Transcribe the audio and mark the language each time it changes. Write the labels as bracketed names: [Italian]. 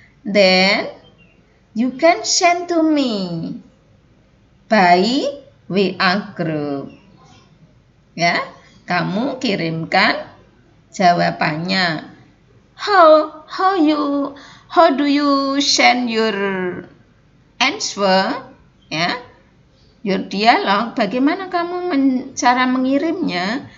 [English] Then you can send to me by WA group. [Indonesian] Ya, kamu kirimkan jawabannya. [English] How do you send your answer? Ya, your dialog. [Indonesian] Bagaimana kamu cara mengirimnya?